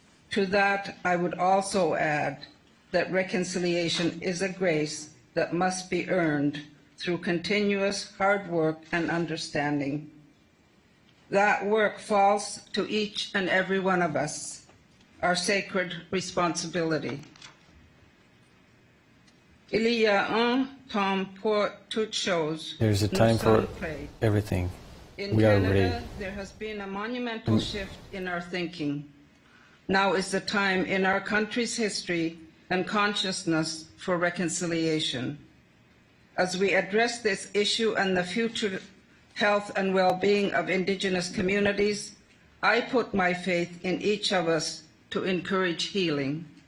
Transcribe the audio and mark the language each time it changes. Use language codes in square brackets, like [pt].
[en] To that, I would also add that reconciliation is a grace that must be earned through continuous hard work and understanding. That work falls to each and every one of us, our sacred responsibility. [fr] Il y a un temps pour toutes choses. [en] There's a time for everything. In We are Canada, ready. there has been a monumental shift in our thinking. Now is the time in our country's history and consciousness for reconciliation. As we address this issue and the future health and well-being of Indigenous communities, I put my faith in each of us to encourage healing.